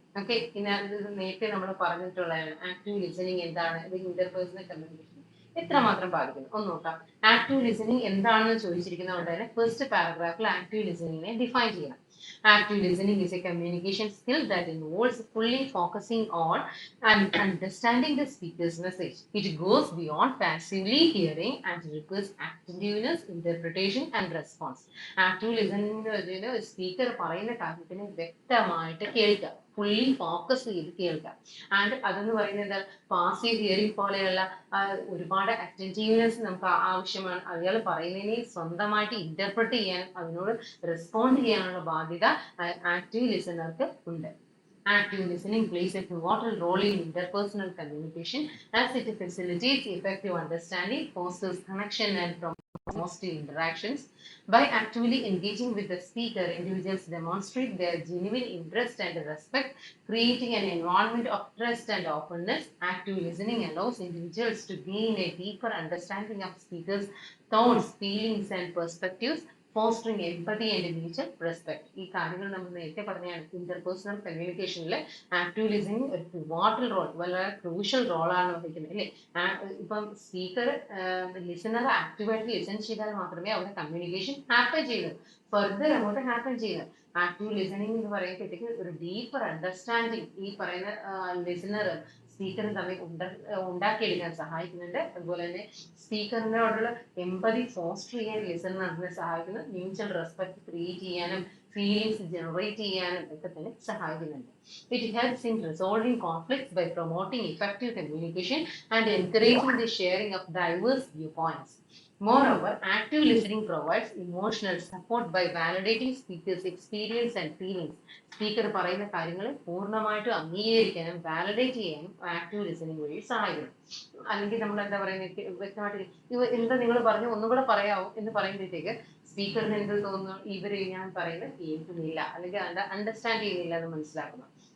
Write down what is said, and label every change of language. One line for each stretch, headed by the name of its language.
Malayalam: Okay, നേരത്തെ നമ്മൾ പറഞ്ഞിട്ടുള്ളതാണ് ആക്റ്റീവ് ലിസണിങ് എന്താണ്, ഇത് ഇന്റർപേഴ്സണൽ കമ്മ്യൂണിക്കേഷൻ എത്രമാത്രം ബാധിക്കുന്നു ഒന്ന് നോക്കാം. ആക്റ്റീവ് ലിസണിങ് എന്താണെന്ന് ചോദിച്ചിരിക്കുന്നതുകൊണ്ട് തന്നെ ഫസ്റ്റ് പാരഗ്രാഫിൽ ആക്റ്റീവ് ലിസണിങ്ങിനെ ഡിഫൈൻ ചെയ്യണം.
English: Active listening is a communication skill that involves fully focusing on and understanding the speaker's message. It goes beyond passively hearing and requires attentiveness, interpretation, and response.
Malayalam: Active listening എന്ന് പറഞ്ഞാൽ speaker പറയുന്ന കാര്യത്തിന് വ്യക്തമായിട്ട് കേൾക്കുക, fully focus ചെയ്ത് കേൾക്കുക. And അതെന്ന് പറയുന്നത് എന്താ, പാസീവ് ഹിയറിംഗ് പോലെയുള്ള ഒരുപാട് അറ്റൻറ്റീവ്നെസ് നമുക്ക് ആവശ്യമാണ്. അയാൾ പറയുന്നതിനെ സ്വന്തമായിട്ട് ഇന്റർപ്രറ്റ് ചെയ്യാൻ, അതിനോട് റെസ്പോണ്ട് ചെയ്യാനുള്ള ബാധ്യത ആക്റ്റീവ് ലിസണർക്ക് ഉണ്ട്.
English: Active listening plays a pivotal role in interpersonal communication as it facilitates effective understanding, fosters connection, and promotes positive interactions. By actively engaging with the speaker, individuals demonstrate their genuine interest and respect, creating an environment of trust and openness. Active listening allows individuals to gain a deeper understanding of speakers' thoughts, feelings, and perspectives, fostering empathy and mutual respect.
Malayalam: ഈ കാര്യങ്ങൾ നമ്മൾ നേരത്തെ പറഞ്ഞാണ്. Interpersonal കമ്മ്യൂണിക്കേഷനിൽ active listening ഒരു pivotal role, വളരെ crucial റോളാണ് വഹിക്കുന്നത് അല്ലേ. ഇപ്പം സ്പീക്കർ ലിസണർ ആക്റ്റീവായിട്ട് ലിസൺ ചെയ്താൽ മാത്രമേ അവിടെ കമ്മ്യൂണിക്കേഷൻ ഹാപ്പൻ ചെയ്യുന്നത്, ഫർദർ അങ്ങോട്ട് ഹാപ്പൻ ചെയ്യുന്നത്. ആക്റ്റീവ് ലിസണിങ് എന്ന് പറയുമ്പോഴത്തേക്ക് ഒരു ഡീപ്പർ അണ്ടർസ്റ്റാൻഡിങ് ഈ പറയുന്ന ലിസണർ സ്പീക്കറിന് തമ്മിൽ ഉണ്ടാക്കിയെടുക്കാൻ സഹായിക്കുന്നുണ്ട്. അതുപോലെ തന്നെ സ്പീക്കറിനോടുള്ള എമ്പതി ഫോസ്റ്റർ ചെയ്യാൻ ലിസണറിനെ സഹായിക്കുന്നു. മ്യൂച്വൽ റെസ്പെക്ട് ക്രിയേറ്റ് ചെയ്യാനും ഫീലിങ്സ് ജനറേറ്റ് ചെയ്യാനും ഒക്കെ തന്നെ സഹായിക്കുന്നുണ്ട്.
English: It helps in resolving conflicts by promoting effective communication and encouraging the sharing of diverse viewpoints. Moreover, active listening provides emotional support by validating speakers' experience and feelings.
Malayalam: Speaker പറയുന്ന കാര്യങ്ങൾ പൂർണ്ണമായിട്ടും അംഗീകരിക്കാനും validate ചെയ്യാനും active listening വഴി സഹായിക്കുന്നു. അല്ലെങ്കിൽ നമ്മൾ എന്താ പറയുന്നത്, വ്യക്തമായിട്ട് എന്താ നിങ്ങൾ പറഞ്ഞു ഒന്നും കൂടെ പറയാമോ എന്ന് പറയുമ്പോഴത്തേക്ക് സ്പീക്കറിന് എന്ത് തോന്നുന്നു, ഇവര് ഞാൻ പറയുന്നത് കേൾക്കുന്നില്ല അല്ലെങ്കിൽ അണ്ടർസ്റ്റാൻഡ് ചെയ്യുന്നില്ല എന്ന് മനസ്സിലാക്കുന്നു.